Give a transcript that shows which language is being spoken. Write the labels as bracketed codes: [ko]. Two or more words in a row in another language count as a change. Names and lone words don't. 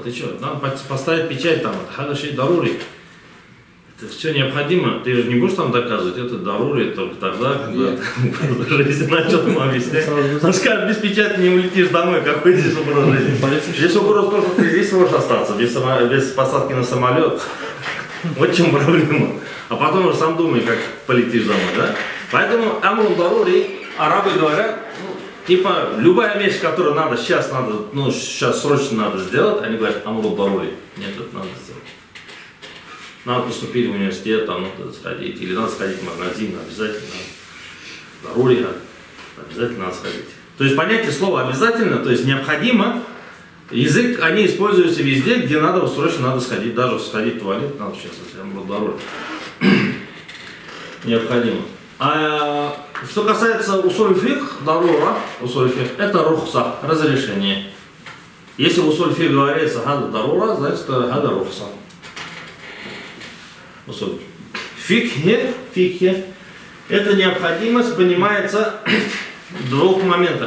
[ru] Ты что, надо поставить печать там, дарури. Это все необходимо, ты же не будешь там доказывать, это дарури только тогда, когда жизнь начал ему объяснять. Он скажет, без печати не улетишь домой, какой здесь образ жизни. Здесь угроза только ты здесь можешь остаться, без посадки на самолет. Вот в чем проблема. А потом уже сам думай, как полетишь домой, да? [ar] Поэтому أمر ضروري, [ru] арабы говорят, типа, любая вещь, которую сейчас срочно надо сделать, они говорят, [ar] أمر ضروري. [ru] Нет, это надо сделать. Надо поступить в университет, там надо сходить, или надо сходить в магазин, обязательно. Дарури, обязательно надо сходить. То есть понятие слова обязательно, то есть необходимо. Язык, они используются везде, где срочно надо сходить, даже сходить в туалет, надо сейчас, если [ar] أمر ضروري. [ru] Необходимо. А что касается усуль-фикх, дарура, усуль-фикх, это рухса, разрешение. Если в усуль-фикх говорится [ar] هذه ضرورة, [ru] значит [ar] هذه رخصة. [ru] Фикхе, эта необходимость понимается в двух моментах.